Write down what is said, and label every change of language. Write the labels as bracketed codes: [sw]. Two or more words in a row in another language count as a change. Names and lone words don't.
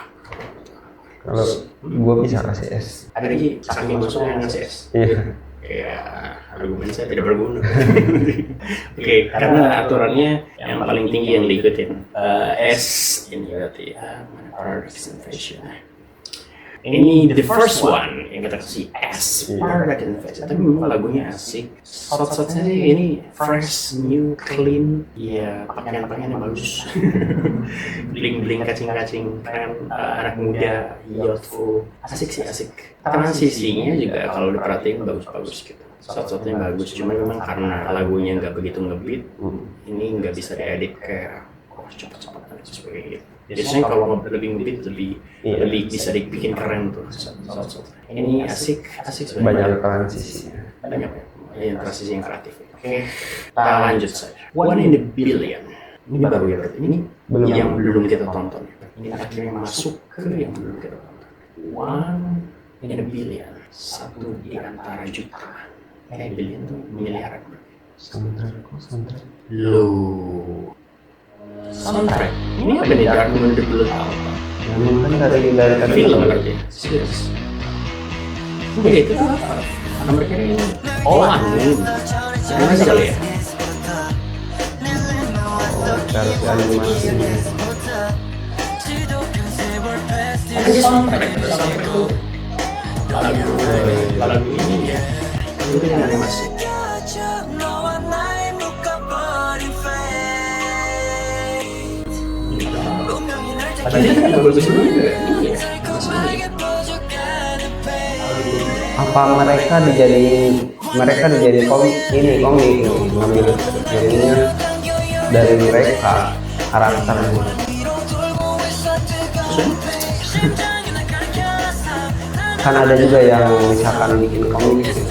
[id] Kalau gua bisa kasih S. Ada lagi saking masuknya ngasih S. Iya. Ya, argumen saya tidak berguna. Oke, karena aturannya yang paling tinggi yang diikutin. S ini berarti [en] production fashion. [id] Ini [en] the first one [id] yang kita kasih S, [en] production fashion. [id] Tapi memang lagunya asik. Shot-shotnya ini [en] fresh, new, clean. [id] Ya, pakaian-pakaian yang bagus. Bling-bling, kacing-kacing, keren, anak muda, youthful. Asik sih, asik. Transisinya juga kalau diperhatiin bagus-bagus gitu. Shot-shotnya bagus, cuma memang karena lagunya nggak begitu ngebeat, ini nggak bisa diedit kayak cepat-cepat dan sebagainya. Biasanya kalau lebih ngebeat lebih bisa dibikin keren tuh. Ini asik Banyak transisi. banyak ya transisi yang kreatif. Oke, kita lanjut saja. One in a Billion. Ini baru ya berarti. Ini Belum. yang belum kita tonton. Ini akhirnya masuk ke yang belum kita tonton. One in a Billion. Satu di antara jutaan. Billion tuh miliaran. Soundtrack. Loh. Soundtrack. Ini apa nih? Dark Moon the Blood Album. Kan dari Film berarti. Serius. Oke, itu apa? Mereka ini. Oh, angin. Ini sih kali ya. Harus animasi. Ada sih soundtrack itu lagu ini ya itu dengan animasi. [ko] 너와 나의 묶어버린 fate 운명이 날 [id] Padahal kan lagu sebelumnya iya. [ko] 달콤하게 퍼져가는 pain [id] Apa mereka dijadiin komik ngambil jadinya dari mereka karakternya. Kan ada juga yang misalkan bikin komik gitu.